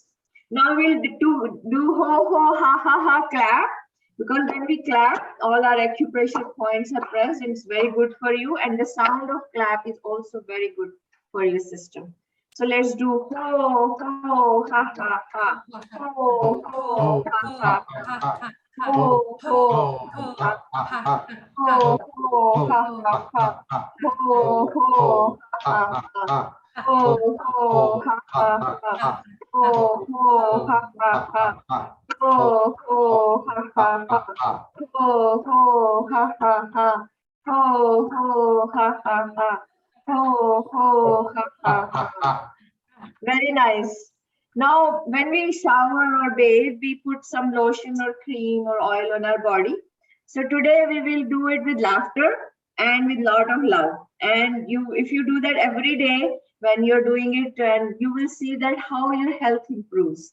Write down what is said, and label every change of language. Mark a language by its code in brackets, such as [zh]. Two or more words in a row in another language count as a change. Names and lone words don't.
[en] Now we'll do ho ho ha ha ha clap, because when we clap, all our acupressure points are pressed and it's very good for you. And the sound of clap is also very good for your system. So let's do ho ho ha ha ha. Ho ho ha ha ha. Ho ho ha ha. Ho ho ha ha ha. Ho ho ha ha. Ho ho ha ha ha. Ho ho ha ha ha. Ho ho ha ha ha. Ho ho ha ha ha. Ho ho ha ha ha. Ho ho ha ha ha. Very nice. Now, when we shower or bathe, we put some lotion or cream or oil on our body. So today we will do it with laughter and with lot of love. And if you do that every day when you're doing it, and you will see that how your health improves.